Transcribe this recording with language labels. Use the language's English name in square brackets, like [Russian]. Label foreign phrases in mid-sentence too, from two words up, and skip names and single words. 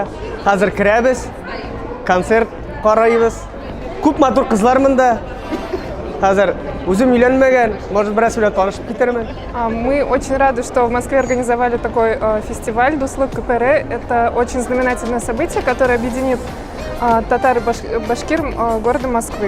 [Tatar] Хәзер керәбез. Концерт карайбыз. Күп матур кызлар монда. Хәзер үзем өйләнмәгән, может, бераз белән танышып китермен. [Russian] Мы очень рады, что в Москве организовали такой фестиваль «Дуслык КПР». Это очень знаменательное событие, которое объединит татар и башкир города Москвы.